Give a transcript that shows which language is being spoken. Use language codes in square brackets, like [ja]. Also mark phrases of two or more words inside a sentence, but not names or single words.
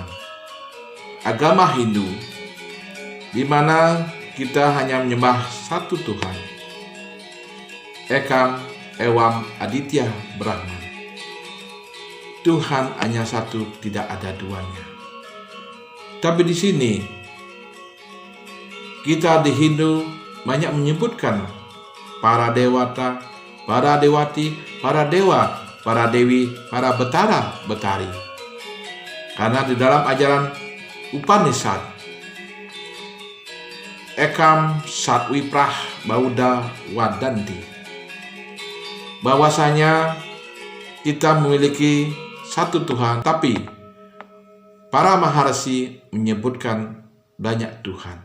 [id] Agama Hindu, di mana kita hanya menyembah satu Tuhan, [sa] एकम् एवम् आदित्य ब्रह्मन्. [id] Tuhan hanya satu, tidak ada duanya. Tapi di sini kita di Hindu banyak menyebutkan para dewata, para dewati, para dewa, para dewi, para betara, betari. Karena di dalam ajaran Upanishad, [sa] एकं सद्विप्रा बहुधा वदन्ति, [id] bahwasanya kita memiliki satu Tuhan, tapi para maharsi menyebutkan banyak Tuhan.